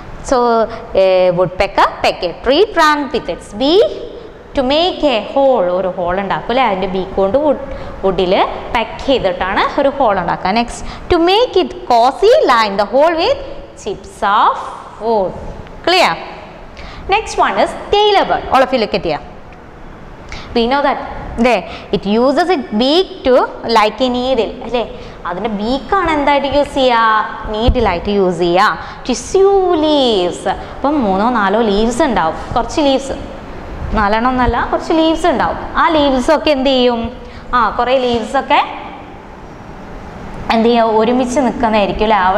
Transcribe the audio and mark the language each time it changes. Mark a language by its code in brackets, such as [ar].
[en] so woodpecker peck a tree trunk with its beak to make a hole, [ml] ഒരു whole ഉണ്ടാക്കും അല്ലേ. അതിൻ്റെ beak കൊണ്ട് വുഡിൽ പെക്ക് ചെയ്തിട്ടാണ് ഒരു ഹോൾ ഉണ്ടാക്കുക. [en] Next to make it cosy line the hole with chips of wood. Clear? Next one is tailor bird. All of you look at here. We know that it uses its beak to like a needle. [ml] അല്ലേ, അതിൻ്റെ ബീക്കാണ് എന്തായിട്ട് use ചെയ്യുക, നീഡിലായിട്ട് use ചെയ്യുക. [en] Two സ്യൂ leaves. [ml] അപ്പം 3-4 leaves ഉണ്ടാവും, കുറച്ച് leaves, 4 എന്നല്ല കുറച്ച് ലീവ്സ് ഉണ്ടാവും. ആ ലീവ്സൊക്കെ എന്ത് ചെയ്യും, കുറേ ലീവ്സൊക്കെ എന്ത് ചെയ്യുക, ഒരുമിച്ച് നിൽക്കുന്നതായിരിക്കും അല്ലേ.